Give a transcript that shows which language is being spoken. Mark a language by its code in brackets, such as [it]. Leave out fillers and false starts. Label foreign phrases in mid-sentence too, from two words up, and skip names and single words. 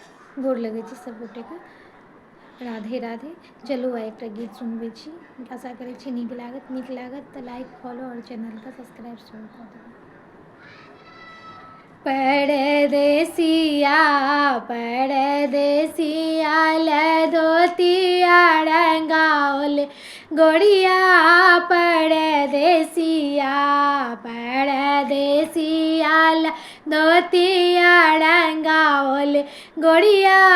[mai] गोर लगे छी सब गोटे के। राधे राधे। चलू आइ एकटा गीत सुनबै छी, आशा करै छी नीक लागत तऽ [en] like follow [mai] और चैनल के सब्सक्राइब सेहो कऽ देबै। परदेसिया परदेसिया ले धोतिया रंगाओल गोड़िया परदेसिया परदेसिया ले धोतिया रंगाओल गोड़िया